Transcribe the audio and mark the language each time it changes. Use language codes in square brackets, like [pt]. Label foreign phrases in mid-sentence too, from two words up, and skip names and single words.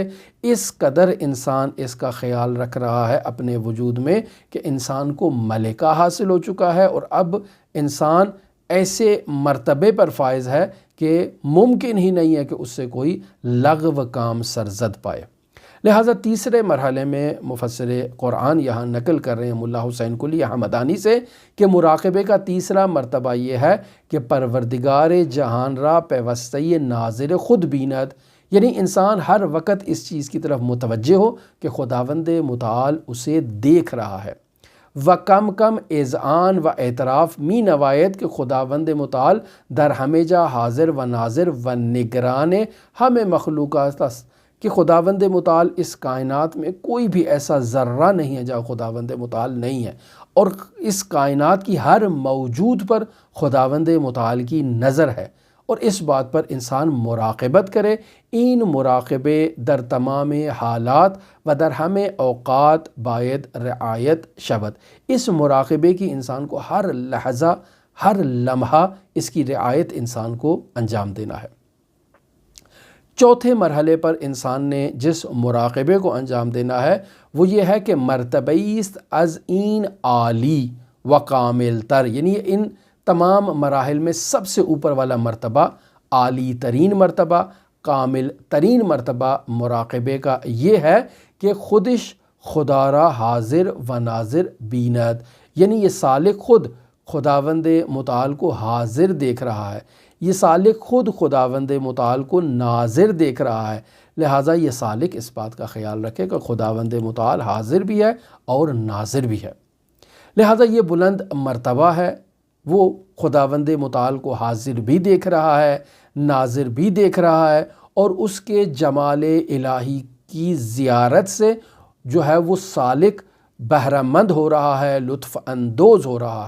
[ur] اس قدر انسان اس کا خیال رکھ رہا ہے اپنے وجود میں کہ انسان کو ملکہ حاصل ہو چکا ہے، اور اب انسان ایسے مرتبے پر فائز ہے کہ ممکن ہی نہیں ہے کہ اس سے کوئی لغو کام سرزد پائے۔ لہٰذا تیسرے مرحلے میں مفسر قرآن یہاں نقل کر رہے ہیں ملا حسین قلی حمدانی سے کہ مراقبے کا تیسرا مرتبہ یہ ہے کہ [fa] پروردگار جہان را پیوستی ناظر خود بیند، [ur] یعنی انسان ہر وقت اس چیز کی طرف متوجہ ہو کہ خداوند متعال اسے دیکھ رہا ہے، [fa] و کم کم اذعان و اعتراف می نوایت کہ خداوند متعال در ہمیں جا حاضر و ناظر و نگران ہمیں مخلوقات است، [ur] کہ خداوند متعال اس کائنات میں کوئی بھی ایسا ذرہ نہیں ہے جہاں خداوند متعال نہیں ہے، اور اس کائنات کی ہر موجود پر خداوند متعال کی نظر ہے، اور اس بات پر انسان مراقبت کرے۔ [fa] این مراقبے در تمام حالات و در ہمیں اوقات باید رعایت شود، [ur] اس مراقبے کی انسان کو ہر لحظہ ہر لمحہ اس کی رعایت انسان کو انجام دینا ہے۔ چوتھے مرحلے پر انسان نے جس مراقبے کو انجام دینا ہے وہ یہ ہے کہ [fa] مرتبیست از این عالی و کامل تر، [ur] یعنی ان تمام مراحل میں سب سے اوپر والا مرتبہ عالی ترین مرتبہ، کامل ترین مرتبہ مراقبے کا یہ ہے کہ [fa] خودش خدا را حاضر و ناظر بیند، [ur] یعنی یہ سالک خود خداوند متعال کو حاضر دیکھ رہا ہے، یہ سالک خود خداوند متعال کو ناظر دیکھ رہا ہے۔ لہٰذا یہ سالک اس بات کا خیال رکھے کہ خداوند متعال حاضر بھی ہے اور ناظر بھی ہے۔ لہٰذا یہ بلند مرتبہ ہے، وہ خداوند متعال کو حاضر بھی دیکھ رہا ہے، ناظر بھی دیکھ رہا ہے، اور اس کے جمال الہی کی زیارت سے جو ہے وہ سالک بہرہ مند ہو رہا ہے، لطف اندوز ہو رہا ہے۔